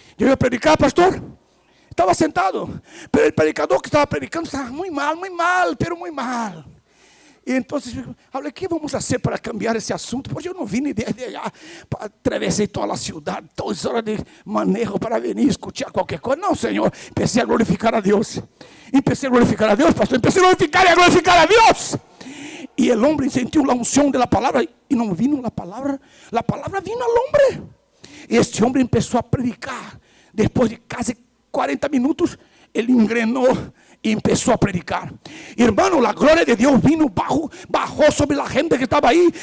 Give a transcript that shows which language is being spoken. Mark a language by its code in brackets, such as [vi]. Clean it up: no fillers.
[es] Yo iba a predicar, pastor. Estaba sentado, pero el predicador que estaba predicando estaba muy mal, pero muy mal. [pt] E então, falei, o que vamos fazer para cambiar esse assunto? Porque eu não vim [es] de allá, [pt] atravessei toda a cidade, 2 horas de manejo para vir escutar qualquer coisa. Não, Senhor, comecei a glorificar a Deus. [es] Empecé a glorificar [pt] a Deus, [es] pastor, empecé a glorificar a Deus. Y el hombre sintió la unción de la palabra y no vino la palabra vino al hombre. Y este hombre empezó a predicar. Después de casi 40 minutos, él engrenó y empezó a predicar. Y hermano, la gloria de Dios vino, bajó sobre la gente que estaba ahí.